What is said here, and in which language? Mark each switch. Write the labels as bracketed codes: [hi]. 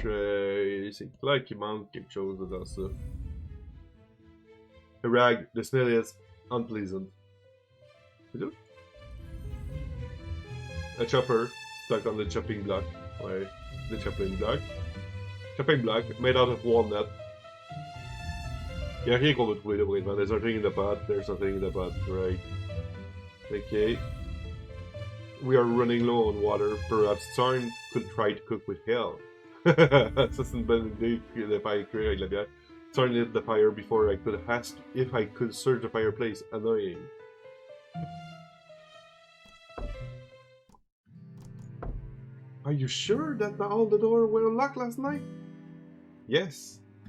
[fr] C'est clair qu'il manque quelque chose dans ça. [en] A rag. The smell is unpleasant. A chopper stuck on the chopping block. Ouais, the chopping block. Chopping block made out of walnut. [fr] Il n'y a rien qu'on va trouver de président. [en] There's nothing in the pot. There's nothing in the pot. Right. Okay. We are running low on water. Perhaps Tarn could try to cook with hell. [fr] Ça, c'est une bonne idée de faire cuire avec la bière. [en] Tarn lit the fire before I could ask if I could search the fireplace. Annoying. Are you sure that all the doors were locked last night? Yes.